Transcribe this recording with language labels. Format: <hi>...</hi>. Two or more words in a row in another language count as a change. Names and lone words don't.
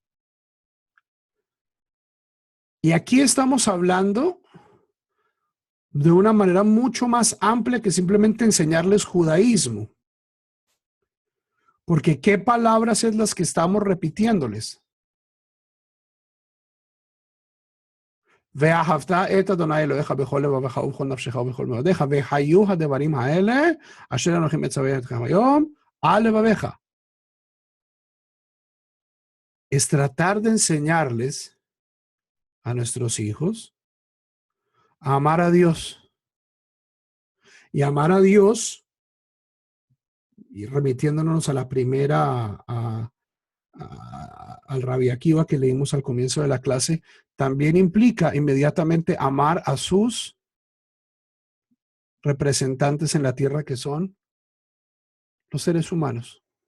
<es>Y aquí estamos hablando de una manera mucho más amplia que simplemente enseñarles judaísmo. Porque ¿qué palabras es las que estamos repitiéndoles?</es> <he>ואהבת את אדוני אלוהיך בכל לבבך ובכל נפשך ובכל מאודיך, והיו הדברים האלה אשר אנוכי מצווה אתכם היום על לבביך.</he> <es>Es tratar de enseñarles a nuestros hijos a amar a Dios. Y amar a Dios, y remitiéndonos a la primera, al Rabbi Akiva que leímos al comienzo de la clase, también implica inmediatamente amar a sus representantes en la tierra, que son los seres humanos.</es>